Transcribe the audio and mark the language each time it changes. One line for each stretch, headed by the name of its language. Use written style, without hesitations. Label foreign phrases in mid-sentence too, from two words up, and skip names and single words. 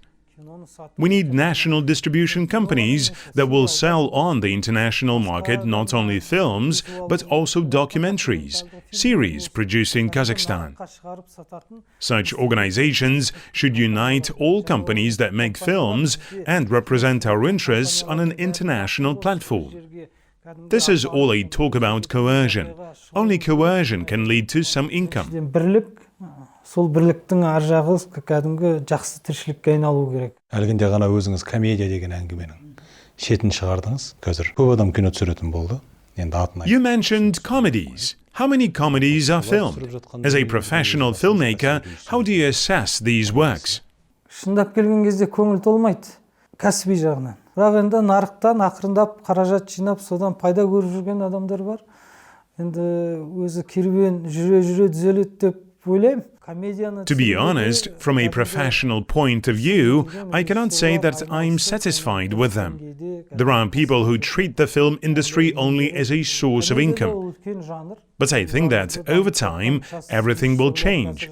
English: We need national distribution companies that will sell on the international market not only films, but also documentaries, series produced in Kazakhstan. Such organizations should unite all companies that make films and represent our interests on an international platform. This is all a talk about coercion. Only coercion can lead to some income.
Kazakh: Сол бірліктің ар жағы кәдімгі жақсы тіршілікке айналу керек. Әлгінде ғана өзіңіз комедия деген әңгіменің шетін шығардыңыз. Қазір көп адам кино түсіретін болды. енді атын
English: You mentioned comedies. How many comedies are filmed? As a professional filmmaker, how do you assess these works?
Kazakh: Шындап келген кезде көңіл толмайды, кәсіби жағынан. Бірақ енді нарықтан ақырындап қаражат жинап, содан пайда көріп жүрген адамдар бар. Енді өзі керуен жүре түзеледі деп ойлаймын.
English: To be honest, from a professional point of view, I cannot say that I'm satisfied with them. There are people who treat the film industry only as a source of income. But I think that over time, everything will change.